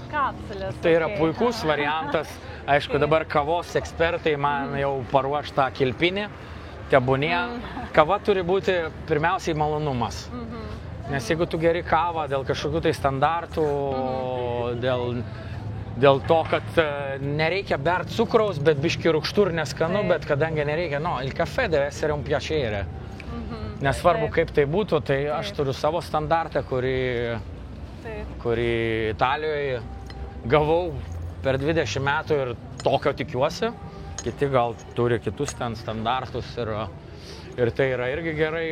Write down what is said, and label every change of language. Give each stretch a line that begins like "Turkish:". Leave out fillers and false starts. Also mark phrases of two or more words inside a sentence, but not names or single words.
Lithuanian: Tai yra puikus variantas. Aišku, dabar kavos ekspertai man jau paruoš tą kilpinį, tebūnie. Kava turi būti pirmiausiai malonumas. Nes jeigu tu geri kavą dėl kažkokių tai standartų, dėl to, kad nereikia bert cukraus, bet biški rūgštų ir neskanu, bet kadangi nereikia,
Italian: il caffè deve essere un piacere.
Lithuanian: Nesvarbu, kaip tai būtų, tai aš turiu savo standartą, kurį Italijoje gavau per 20 metų ir tokio tikiuosi. Kiti gal turi kitus ten standartus ir tai yra irgi gerai.